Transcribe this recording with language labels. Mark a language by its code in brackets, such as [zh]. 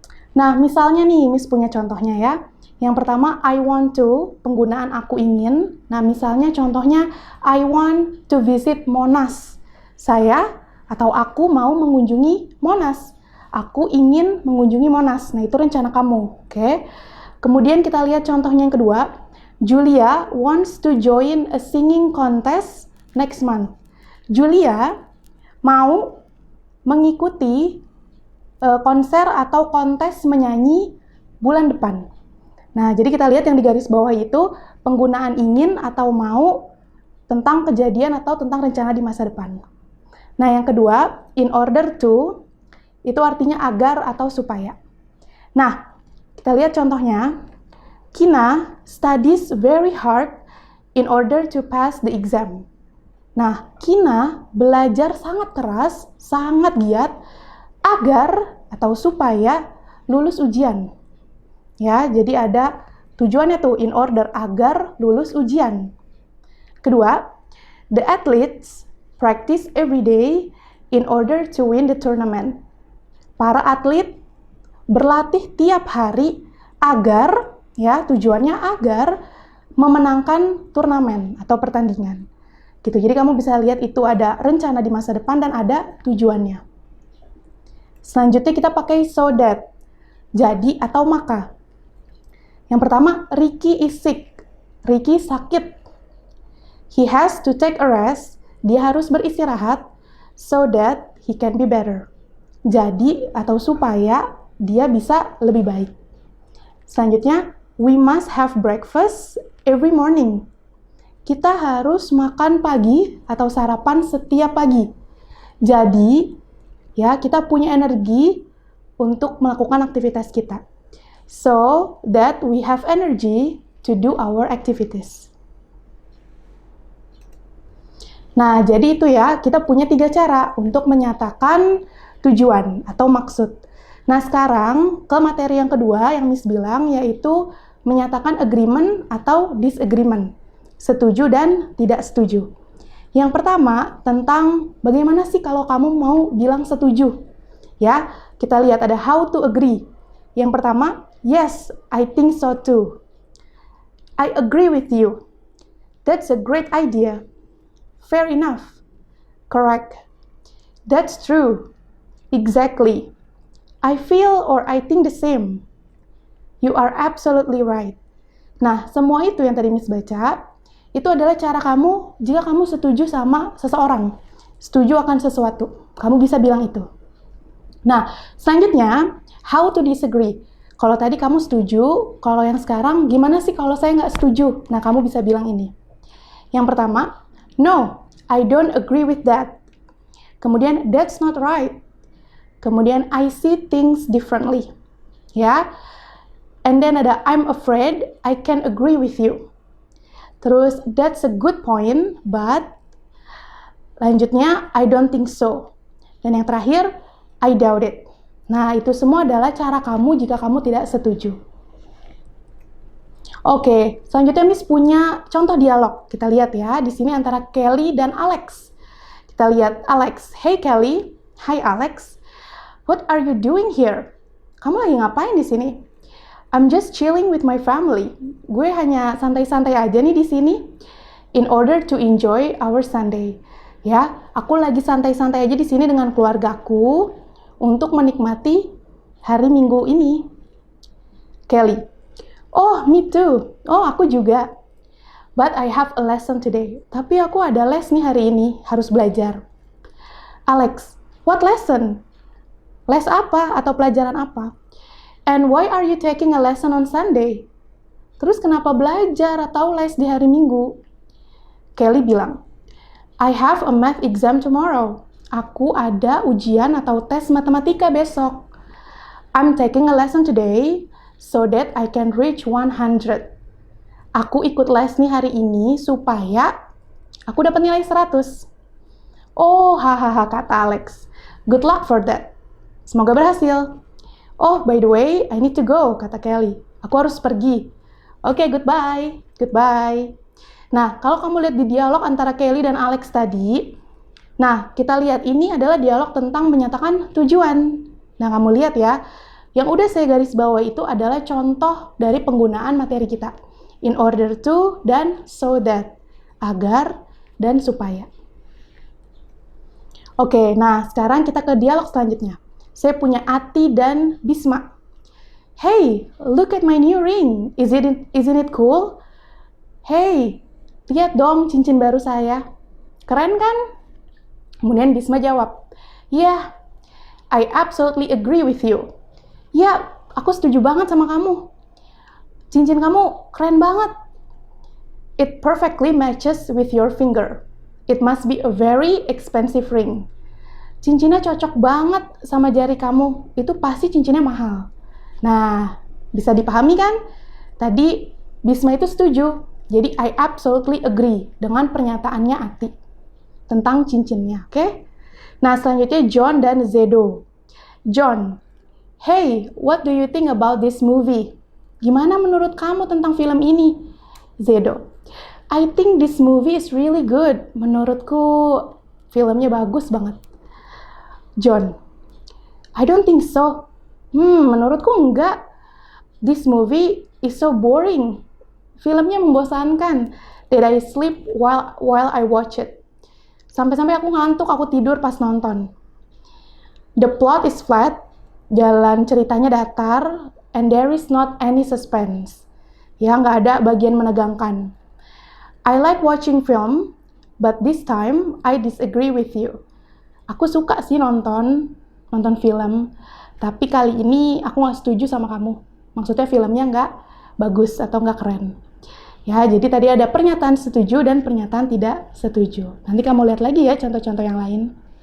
[id] Nah, misalnya nih, Miss punya contohnya ya. Yang pertama, [en] I want to, [id] penggunaan aku ingin. Nah, misalnya contohnya, [en] I want to visit Monas. [id] Saya atau aku mau mengunjungi Monas. Aku ingin mengunjungi Monas. Nah, itu rencana kamu. Oke. Kemudian kita lihat contohnya yang kedua. [en] Julia wants to join a singing contest next month. [id] Julia mau mengikuti konser atau kontes menyanyi bulan depan. Nah, jadi kita lihat yang di garis bawah itu penggunaan ingin atau mau tentang kejadian atau tentang rencana di masa depan. Nah, yang kedua, [en] in order to, [id] itu artinya agar atau supaya. Nah, kita lihat contohnya. [en] Kina studies very hard in order to pass the exam. [id] Nah, Kina belajar sangat keras, sangat giat, agar atau supaya lulus ujian. Ya, jadi ada tujuannya tuh, [en] in order, [id] agar lulus ujian. Kedua, [en] the athletes practice every day in order to win the tournament. [id] Para atlet berlatih tiap hari agar, ya, tujuannya agar memenangkan turnamen atau pertandingan. Gitu. Jadi kamu bisa lihat itu ada rencana di masa depan dan ada tujuannya. Selanjutnya kita pakai [en] so that, [id] jadi atau maka. Yang pertama, [en] Ricky is sick. [id] Ricky sakit. [en] He has to take a rest. [id] Dia harus beristirahat [en] so that he can be better. [id] Jadi atau supaya dia bisa lebih baik. Selanjutnya, [en] we must have breakfast every morning. [id] Kita harus makan pagi atau sarapan setiap pagi. Jadi, ya, kita punya energi untuk melakukan aktivitas kita. [en] So that we have energy to do our activities. [id] Nah, jadi itu ya, kita punya 3 cara untuk menyatakan tujuan atau maksud. Nah, sekarang ke materi yang kedua yang Miss bilang, yaitu menyatakan agreement atau disagreement. Setuju dan tidak setuju. Yang pertama, tentang bagaimana sih kalau kamu mau bilang setuju. Ya, kita lihat ada [en] how to agree. [id] Yang pertama, [en] yes, I think so too. I agree with you. That's a great idea. Fair enough. Correct. That's true. Exactly. I feel or I think the same. You are absolutely right. [id] Nah, semua itu yang tadi Miss baca, itu adalah cara kamu jika kamu setuju sama seseorang. Setuju akan sesuatu. Kamu bisa bilang itu. Nah, selanjutnya, [en] how to disagree. [id] Kalau tadi kamu setuju, kalau yang sekarang, gimana sih kalau saya nggak setuju? Nah, kamu bisa bilang ini. Yang pertama, [en] no, I don't agree with that. Kemudian, that's not right. Kemudian, I see things differently. Ya, And then ada I'm afraid I can't agree with you. Terus that's a good point, but lanjutnya I don't think so. [id] Dan yang terakhir [en] I doubt it. [id] Nah, itu semua adalah cara kamu jika kamu tidak setuju. Oke, selanjutnya Miss punya contoh dialog. Kita lihat ya, di sini antara Kelly dan Alex. [en] Kita lihat Alex. Hey Kelly, hi Alex. What are you doing here? [id] Kamu lagi ngapain di sini? [en] I'm just chilling with my family. [id] Gue hanya santai-santai aja nih di sini. [en] In order to enjoy our Sunday. [id] Ya, aku lagi santai-santai aja di sini dengan keluargaku untuk menikmati hari Minggu ini. Kelly. [en] Oh, me too. [id] Oh, aku juga. [en] But I have a lesson today. [id] Tapi aku ada les nih hari ini, harus belajar. Alex, [en] what lesson? [id] Les apa atau pelajaran apa? [en] And why are you taking a lesson on Sunday? [id] Terus kenapa belajar atau les di hari Minggu? Kelly bilang, [en] I have a math exam tomorrow. [id] Aku ada ujian atau tes matematika besok. [en] I'm taking a lesson today so that I can reach 100. [id] Aku ikut les nih hari ini supaya aku dapat nilai 100. Oh, hahaha, kata Alex. [en] Good luck for that. [id] Semoga berhasil. [en] Oh, by the way, I need to go, [id] kata Kelly. Aku harus pergi. [en] Oke, goodbye. Goodbye. [id] Nah, kalau kamu lihat di dialog antara Kelly dan Alex tadi, nah, kita lihat ini adalah dialog tentang menyatakan tujuan. Nah, kamu lihat ya, yang udah saya garis bawah itu adalah contoh dari penggunaan materi kita. [en] In order to [id] dan [en] so that. [id] Agar dan supaya. Oke, nah sekarang kita ke dialog selanjutnya. Saya punya Ati dan Bisma. [en] Hey, look at my new ring. Isn't it cool? [id] Hey, lihat dong cincin baru saya. Keren kan? Kemudian Bisma jawab, [en] Yeah, I absolutely agree with you. [id] Ya, aku setuju banget sama kamu. Cincin kamu keren banget. [en] It perfectly matches with your finger. It must be a very expensive ring. [id] Cincinnya cocok banget sama jari kamu. Itu pasti cincinnya mahal. Nah, bisa dipahami kan? Tadi Bisma itu setuju. Jadi [en] I absolutely agree [id] dengan pernyataannya Ati tentang cincinnya, oke? Nah, selanjutnya John dan Zedo. [en] John, hey, what do you think about this movie? [id] Gimana menurut kamu tentang film ini? [en] Zedo, I think this movie is really good. [id] Menurutku filmnya bagus banget. John, [en] I don't think so. [id] Menurutku enggak. [en] This movie is so boring. [id] Filmnya membosankan. [en] Did I sleep while I watch it? [id] Sampai-sampai aku ngantuk, aku tidur pas nonton. [en] The plot is flat. [id] Jalan ceritanya datar, [en] and there is not any suspense. [id] Ya, nggak ada bagian menegangkan. [en] I like watching film, but this time I disagree with you. [id] Aku suka sih nonton film, tapi kali ini aku nggak setuju sama kamu. Maksudnya filmnya nggak bagus atau nggak keren. Ya, jadi tadi ada pernyataan setuju dan pernyataan tidak setuju. Nanti kamu lihat lagi ya contoh-contoh yang lain.